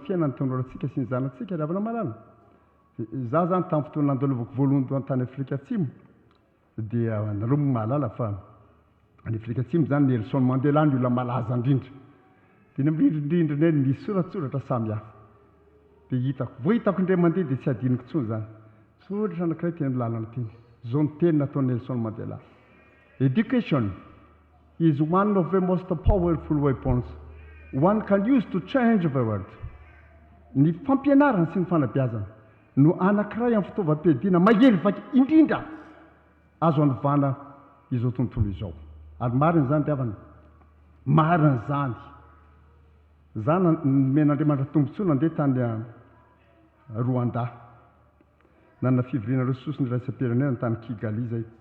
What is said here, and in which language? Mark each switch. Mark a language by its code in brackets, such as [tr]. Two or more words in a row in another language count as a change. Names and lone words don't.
[mg] fiainan'ny tanorantsika sy ny zanantsika ry havana malala za zany tamin'ny fotoana nandalovako voalohany tany Afrika Atsimo dia nareo mahalala fa any Afrika Atsimo zany Nelson Mandela ny olona malaza indrindra dia ny mirindrindrina ny soratsoratra samihafa dia hitako voahitako indray mandeha dia tsy adiniko intsony zany soratra anankiray teny amin'ny lalana teny zao ny teny nataony Nelson Mandela [en] education is one of the most powerful weapons one can use to change the world. [mg] Ny fampianarana sy ny fanabeazana no anankiray amin'ny fitaovam-piadiana mahery vaky indrindra azo anovana izao tontolo izao. Ary marina zany tiavana marina zany zany men'Andriamanitra tombontsoa nandeha tany Rwanda nanana fivoriana resosy ny raisam-pirenena tany Kigali zay